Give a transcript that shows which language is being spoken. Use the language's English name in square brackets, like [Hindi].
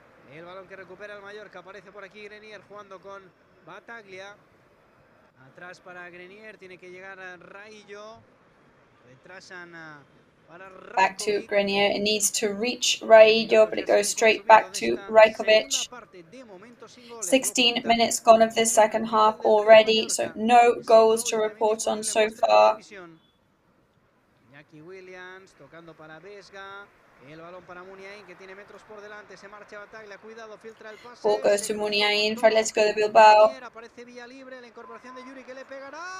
[Spanish] El balón que recupera el Mallorca, aparece por aquí Grenier jugando con Bataglia. Atrás para Grenier, tiene que llegar a Raillo. Retrasan para [English] back to Grenier. It needs to reach Raillo, but it goes straight back to Rajkovic. 16 minutes gone of this second half already, so no goals to report on so far. [Spanish] Iñaki Williams tocando para Vesga. El balón para Muniain que tiene metros por delante. Se marcha Bataglia. Cuidado, filtra el pase. [English] Ball goes to Muniain for Atletico de Bilbao. [Spanish] Aparece Villalibre, la incorporación de Yuri que le pegará.